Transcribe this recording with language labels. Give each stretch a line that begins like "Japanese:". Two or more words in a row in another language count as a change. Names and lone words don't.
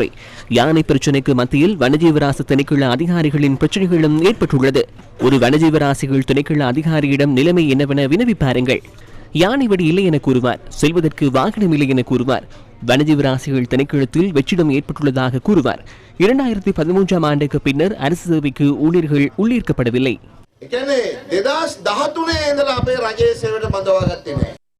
Tamil: யானை பிரச்சினைக்கு மத்தியில் வனஜீவராசி திணைக்கள அதிகாரிகளின் பிரச்சனைகளும் ஏற்பட்டுள்ளது. ஒரு வனஜீவராசிகள் திணைக்கள அதிகாரியிடம் நிலைமை என்னவென வினவி பாருங்கள். யானை வடி இல்லை என கூறுவார், செல்வதற்கு வாகனம் இல்லை என கூறுவார். வனஜீவராசிகள் திணைக்களத்தில் வெற்றிடம் ஏற்பட்டுள்ளதாக கூறுவார். 2013ஆம் ஆண்டுக்கு பின்னர் அரசு சேவைக்கு ஊழியர்கள் உள்ளீர்க்கப்படவில்லை.
Sinhala: ඒ කියන්නේ 2013 ඉඳලා අපේ රජයේ සේවයට බඳවා ගත්තේ නැහැ.